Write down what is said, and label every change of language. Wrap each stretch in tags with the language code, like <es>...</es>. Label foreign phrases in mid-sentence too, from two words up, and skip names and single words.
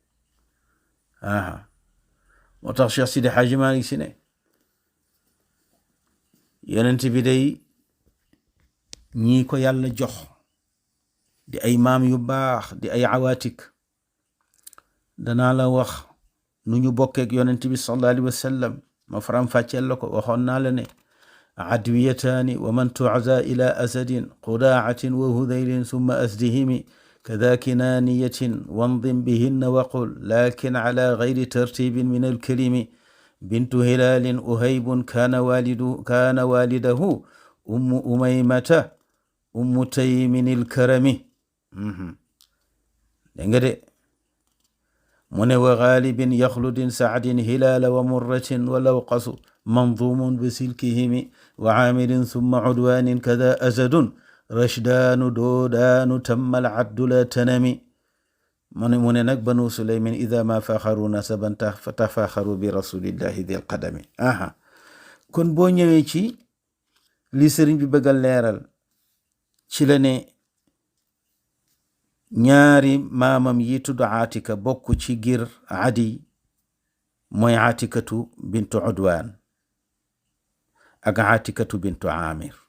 <wo>moo tax Cheikh Sidi Hadji Malick Si ne yonent bi day ñii ko yàlla jox di ay maam yu baax, di ay awaatik, danaa la wax nu ñu bokkeek yonent bi</wo> <ar>صلى الله عليه وسلم.</ar> <wo>ma faram fàcceel la ko. waxoon naa la ne</wo> <ar>عدويتان ومن تعزى إلى أسد قضاعة وهذيل ثم أزدهم كذا كنانية وانظم بهن وقل لكن على غير ترتيب من الكلم بنت هلال أهيب كان والده أم أميمة أم تيم الكرم.</ar> <wo>dégg nga de mu ne</wo> <ar>وغالب يخلد سعد هلال ومرة والأوقص منظوم بسلكهم وعامر ثم عدوان كذا أزد رشدان دودان تم العد لا تنم.</ar> <wo>mu ne nag</wo> <ar>بنو سليم إذا ما فاخروا نسبا فتفاخروا برسول الله ذي القدم.</ar> <wo>kon boo ñëwee ci li sëriñ bi bëgg a leeral ci la ne ñaari maamam yi tudd Aatika bokk ci gir Adi, mooy Aatikatu bintu Udwaan ak Aatikatu bintu Aamir.</wo>